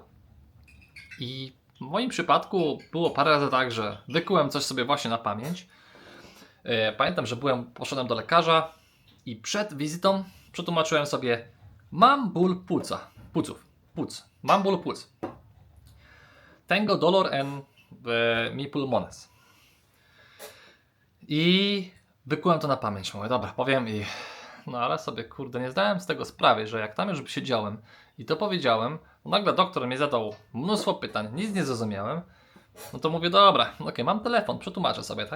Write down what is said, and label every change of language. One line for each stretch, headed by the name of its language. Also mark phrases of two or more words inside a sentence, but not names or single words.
Polish: I w moim przypadku było parę razy tak, że wykułem coś sobie właśnie na pamięć. Pamiętam, że poszedłem do lekarza i przed wizytą przetłumaczyłem sobie: mam ból płuc. Mam ból płuc.
Spanish: Tengo dolor en mi pulmones.
Polish: I wykułem to na pamięć. Mówię, dobra, powiem i... No ale sobie, kurde, nie zdałem z tego sprawy, że jak tam już siedziałem i to powiedziałem, nagle doktor mnie zadał mnóstwo pytań, nic nie zrozumiałem. No to mówię, dobra, okej, mam telefon, przetłumaczę sobie, tak?